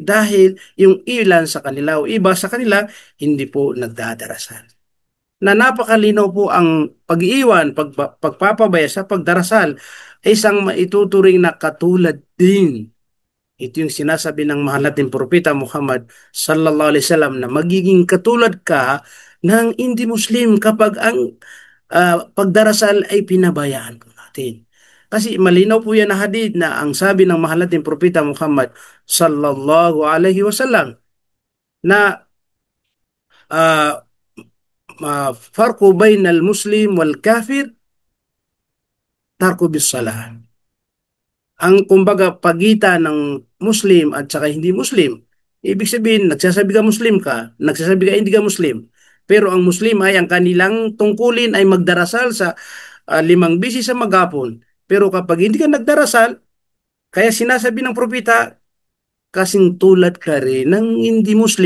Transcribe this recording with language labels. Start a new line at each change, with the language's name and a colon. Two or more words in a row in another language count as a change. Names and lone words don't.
Filipino: Dahil yung ilan sa kanila o iba sa kanila hindi po nagdadarasal. Na napakalinaw po ang pag-iwan, pagpapabaya sa pagdarasal ay isang maituturing na katulad din. Ito yung sinasabi ng mahal nating propeta Muhammad
Arabic: صلى الله عليه وسلم
Filipino: na magiging katulad ka ng hindi Muslim kapag ang pagdarasal ay pinabayaan po natin. Kasi malinaw po yan na hadith na ang sabi ng mahal nating propeta Muhammad
Arabic: صلى الله عليه وسلم
Filipino: na uh,
Arabic: فرق بين المسلم والكافر ترك بالصلاة.
Filipino: Ang kumbaga pagitan ng Muslim at saka hindi Muslim. Ibig sabihin, nagsasabi ka Muslim ka, nagsasabi ka hindi ka Muslim. Pero ang Muslim ay ang kanilang tungkulin ay magdarasal sa 5 bisis sa maghapon. Pero kapag hindi ka nagdarasal, kaya sinasabi ng propeta, kasing tulad ka rin ng hindi Muslim.